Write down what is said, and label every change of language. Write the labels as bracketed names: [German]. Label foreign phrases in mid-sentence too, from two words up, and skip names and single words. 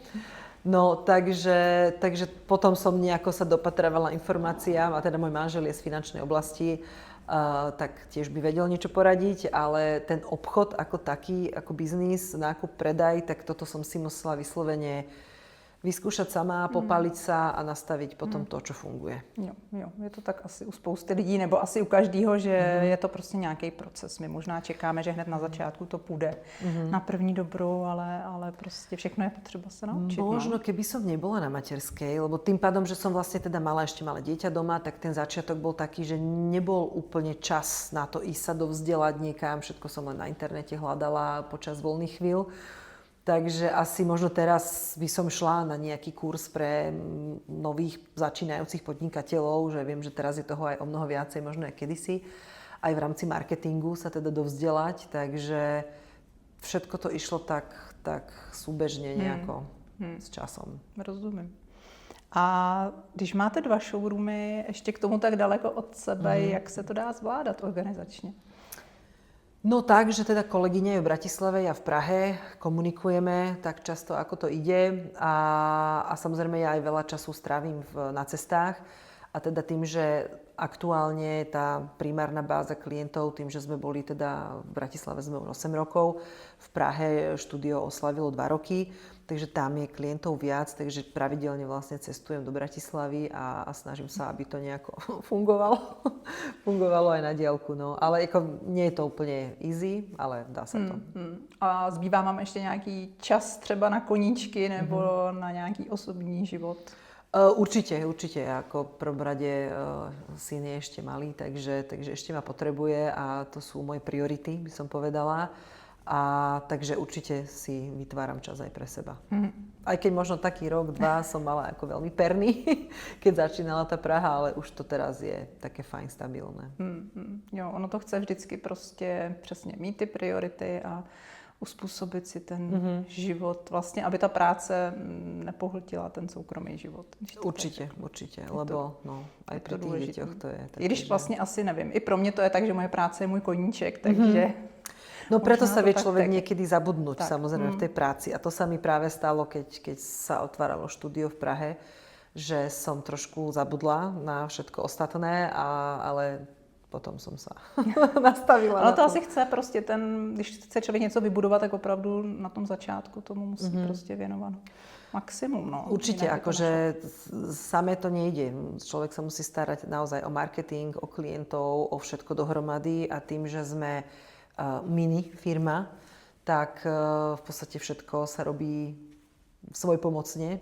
[Slovak] No, takže potom som nejako sa dopatravovala informáciám a teda môj manžel je z finančnej oblasti, tak tiež by vedel niečo poradiť, ale ten obchod ako taký, ako biznis, nákup, predaj, tak toto som si musela vyslovene vyskúšať sama, popáliť sa a nastaviť potom to, čo funguje. [Czech] Jo, je to tak asi u spousty lidí, nebo asi u každého, že je to prostě nějaký proces. My možná čekáme, že hned na začátku to půjde na první dobrou, ale prostě všechno je potřeba [Slovak] sa naučiť. Možno keby som nebola na materskej, lebo tým pádom, že som vlastne teda mala ešte malé dieťa doma, tak ten začiatok bol taký, že nebol úplne čas na to ísť sa dovzdelať niekam, všetko som len na internete hľadala počas voľných chvíľ. Takže asi možno teraz by som šla na nejaký kurz pre nových začínajúcich podnikateľov, že viem, že teraz je toho aj o mnoho viacej, možno aj kedysi. Aj v rámci marketingu sa teda dovzdelať, takže všetko to išlo tak súbežne nejako s časom. [Czech] Rozumím. A když máte 2 showroomy ještě k tomu tak daleko od sebe, jak se to dá zvládat organizačně? [Slovak] No tak, že teda kolegyňa je v Bratislave, ja v Prahe, komunikujeme tak často, ako to ide a samozrejme ja aj veľa času strávim na cestách a teda tým, že aktuálne tá primárna báza klientov, tým, že sme boli teda v Bratislave sme 8 rokov, v Prahe štúdio oslavilo 2 roky, takže tam je klientov viac, takže pravidelne vlastne cestujem do Bratislavy a snažím sa, aby to nejako fungovalo aj na diaľku. No. Ale ako, nie je to úplne easy, ale dá sa to. [Czech] A zbývá vám ještě nějaký čas třeba na koníčky nebo na nějaký osobní život? [Slovak] Určite. Ako v prvom rade syn je ešte malý, takže ešte ma potrebuje a to sú moje priority, by som povedala. A takže určite si vytváram čas aj pre seba. Aj keď možno taký rok, 2 som mala ako veľmi perný, keď začínala tá Praha, ale už to teraz je také fajn, stabilné. [Czech] Jo, ono to chce vždycky prostě přesně mít ty priority a uspůsobit si ten život, vlastně, aby ta práce nepohltila ten soukromý život. [Slovak] Určite, lebo aj pri tých deťoch to je také, [Czech] i když vlastně asi nevím, i pro mě to je tak, že moje práce je můj koníček, takže... [Slovak] No preto sa vie človek niekedy zabudnúť, samozrejme, v tej práci. A to sa mi práve stalo, keď sa otváralo štúdio v Prahe, že som trošku zabudla na všetko ostatné, ale potom som sa nastavila. [Czech] Ale to asi chce prostě když chce člověk něco vybudovat, tak opravdu na tom začátku tomu musí prostě věnovat maximum. [Slovak] No. Určite, akože samé to nejde. Človek sa musí starať naozaj o marketing, o klientov, o všetko dohromady a tým, že sme mini firma, tak v podstate všetko sa robí svojpomocne.